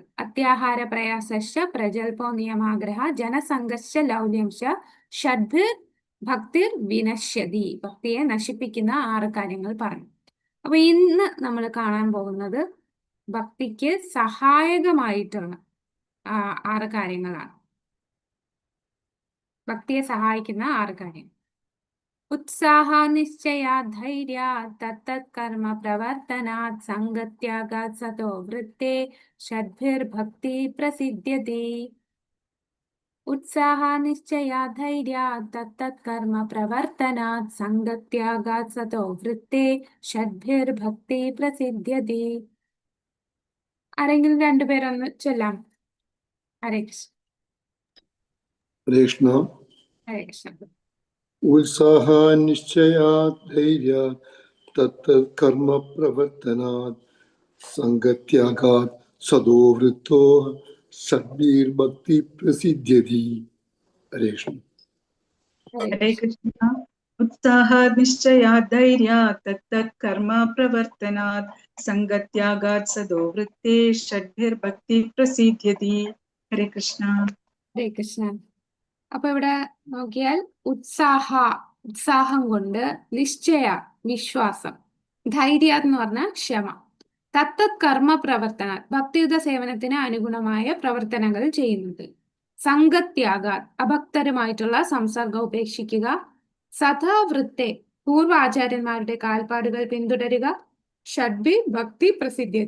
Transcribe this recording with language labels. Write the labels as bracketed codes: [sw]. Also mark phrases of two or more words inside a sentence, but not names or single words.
[sa] അത്യാഹാര പ്രയാസശ്ച പ്രജൽപോ നിയമാഗ്രഹ ജനസംഘശ്ച ലൗല്യംശ ഷഡ്ഭിർ ഭക്തിർ വിനശ്യതി. [ml] ഭക്തിയെ നശിപ്പിക്കുന്ന 6 കാര്യങ്ങൾ പറഞ്ഞു. അപ്പൊ ഇന്ന് നമ്മൾ കാണാൻ പോകുന്നത് ഭക്തിക്ക് സഹായകമായിട്ടുള്ള 6 കാര്യങ്ങളാണ്. ഭക്തിയെ സഹായിക്കുന്ന 6 കാര്യങ്ങൾ. [sa] उत्साह निश्चया धैर्या तत्तत् कर्म प्रवर्तनात् संगत्यागात् सतो वृत्ते षड्भिर्भक्ति प्रसिद्ध्यति. उत्साह निश्चया धैर्या तत्तत् कर्म प्रवर्तनात् संगत्यागात् सतो वृत्ते षड्भिर्भक्ति प्रसिद्ध्यति. [ml] ആരെങ്കിലും രണ്ടുപേരൊന്ന് ചൊല്ലാം. [sa] ഹരേ കൃഷ്ണ. ഹരേ കൃഷ്ണ. ഹരേ കൃഷ്ണ. उत्साहा निश्चयात् धैर्यात् तत्तत् कर्म प्रवर्तनात् संगत्यागात् सदो वृत्तो षड्भिर्भक्ति प्रसिद्ध्यति. हरे कृष्ण. हरे कृष्ण. उत्साहात् निश्चयात् धैर्यात् तत्तत् कर्म प्रवर्तनात् संगत्यागात् सदो वृत्ते षड्भिर्भक्ति प्रसिद्ध्यति. हरे कृष्ण. ഹരേ കൃഷ്ണ. [ml] അപ്പൊ ഇവിടെ നോക്കിയാൽ ഉത്സാഹം കൊണ്ട്, നിശ്ചയ വിശ്വാസം, ധൈര്യ എന്ന് പറഞ്ഞാൽ ക്ഷമ, [sa] തത്തത് കർമ്മ പ്രവർത്തന [ml] ഭക്തിയുത സേവനത്തിന് അനുഗുണമായ പ്രവർത്തനങ്ങൾ ചെയ്യുന്നത്, സംഗത്യാഗ അഭക്തരുമായിട്ടുള്ള സംസർഗം ഉപേക്ഷിക്കുക, സദാവൃത്തെ പൂർവ്വ ആചാര്യന്മാരുടെ കാൽപ്പാടുകൾ പിന്തുടരുക, [sa] ഷഡ്ഭി ഭക്തി പ്രസിദ്ധ്യതി.